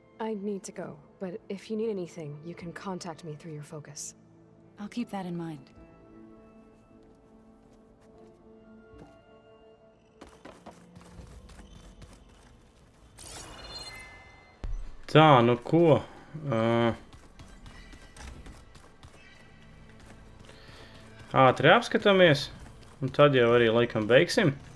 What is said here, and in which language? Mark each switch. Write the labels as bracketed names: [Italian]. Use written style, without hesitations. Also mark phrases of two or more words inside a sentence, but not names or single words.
[English] I need to go, but if you need anything, you can contact me through your focus. I'll keep that in mind. [Latvian] Tā, nu ko? Ātri apskatāmies, un tad jau arī laikam beigsim.